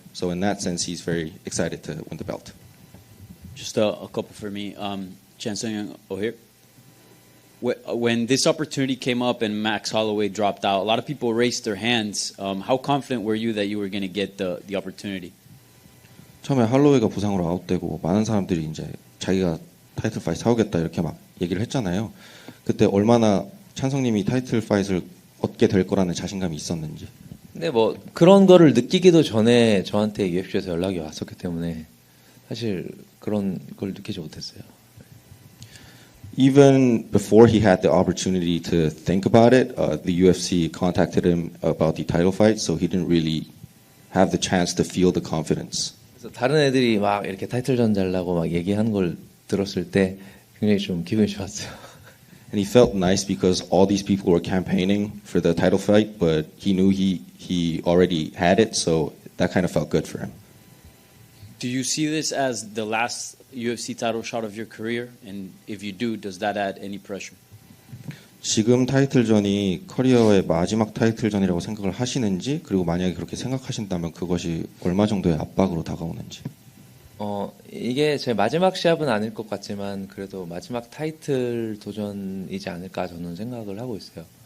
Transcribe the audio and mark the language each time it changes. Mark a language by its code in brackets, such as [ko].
[en] So in that sense, he's very excited to win the belt. Just a couple for me. Chan Sung Jung here. When this opportunity came up and Max Holloway dropped out, a lot of people raised their hands. How confident were you that you were going to get the opportunity? [ko] 처음에 할로웨이가 부상으로 아웃되고 많은 사람들이 이제 자기가 타이틀 파이트 하겠다 이렇게 막 얘기를 했잖아요. 그때 얼마나 찬성님이 타이틀 파이트를 얻게 될 거라는 자신감이 있었는지. 근데 뭐 그런 거를 느끼기도 전에 저한테 UFC에서 연락이 왔었기 때문에 사실 그런 걸 느끼지 못했어요. [en] Even before he had the opportunity to think about it, the UFC contacted him about the title fight, so he didn't really have the chance to feel the confidence. [ko] 그래서 다른 애들이 막 이렇게 타이틀전 잘라고 막 얘기하는 걸 들었을 때 굉장히 좀 기분이 좋았어요. [en] And he felt nice because all these people were campaigning for the title fight, but he knew he already had it, so that kind of felt good for him. Do you see this as the last UFC title shot of your career? And if you do, does that add any pressure? [ko] 지금 타이틀전이 커리어의 마지막 타이틀전이라고 생각을 하시는지, 그리고 만약에 그렇게 생각하신다면 그것이 얼마 정도의 압박으로 다가오는지. 이게 제 마지막 시합은 아닐 것 같지만 그래도 마지막 타이틀 도전이지 않을까 저는 생각을 하고 있어요.